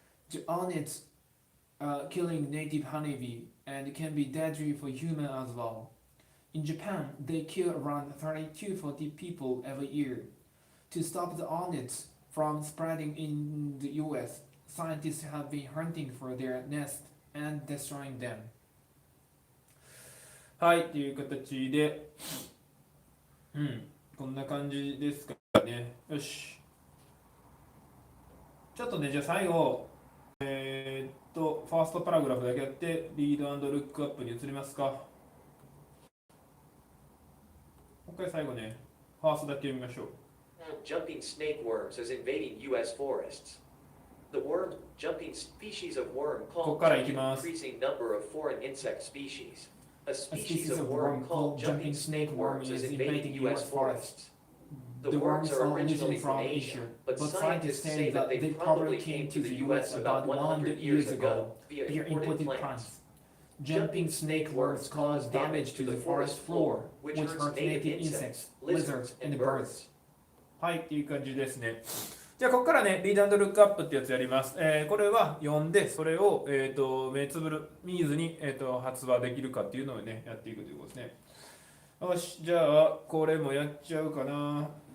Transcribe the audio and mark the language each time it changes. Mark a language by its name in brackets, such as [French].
[English] The hornets killing native honeybee and can be deadly for humans as well. In Japan, they kill around 30 to 40 people every year. To stop the hornets from spreading in the US, scientists have been hunting for their nests and destroying them. [Japanese] はい、という形で、こんな感じですかね。よし。ちょっとね、じゃあ最後、ファーストパラグラフだけやって、リード&ルックアップに移りますか。もう一回最後ね、ファーストだけ読みましょう。 [English] Jumping snake worms is invading U.S. forests. The jumping species of worm called increasing number of foreign insect species. A species of worm called jumping snake worms is invading U.S. forests. The worms are originally from Asia, but scientists say that they probably came to the U.S. about 100 years ago via imported plants. Jumping snake worms cause damage to the forest floor, which hurts native insects, lizards, and birds. [Japanese] はい、っていう感じですね。じゃあ、ここからね、リード&ルックアップってやつやります。これは読んで、それを、目つぶる、見ずに、発話できるかっていうのをね、やっていくということですね。よし、じゃあ、これもやっちゃうかな。